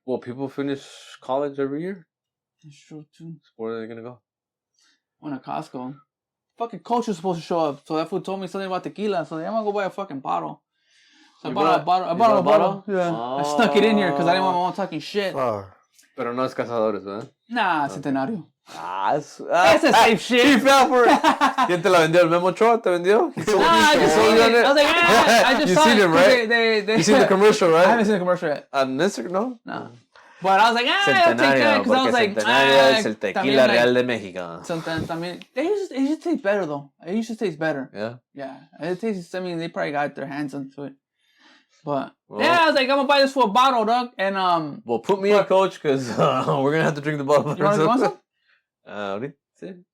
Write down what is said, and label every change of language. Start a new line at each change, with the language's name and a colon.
English: Well, people finish college every year. That's true, too. Where are they gonna go? Went to Costco. Fucking coach was supposed to show up. So that fool told me something about tequila. So I'm gonna go buy a fucking bottle. So I bought a bottle. Yeah. Oh. I snuck it in here because I didn't want my mom talking shit.
Spanish: Pero no es Cazadores, ¿verdad?
English: Nah, Centenario. That's a safe shit. He fell for it.
Spanish: ¿Quién te la vendió? ¿El Memo Choa te vendió?
English: I just seen it. I was like, I just you saw seen it. him, right? You seen the commercial, right? I haven't seen the commercial yet. On Instagram, no? But I was like, I'll take that because I was like,
Spanish: Centenario es el tequila real de México.
English: Sometimes, it used to taste better though. It used to taste better. Yeah. Yeah. It tastes. I mean, they probably got their hands onto it. But I was like, I'm gonna buy this for a bottle, dog. And well, put me in, coach, because we're gonna have to drink the bottle. You want some?
Spanish: Ahorita.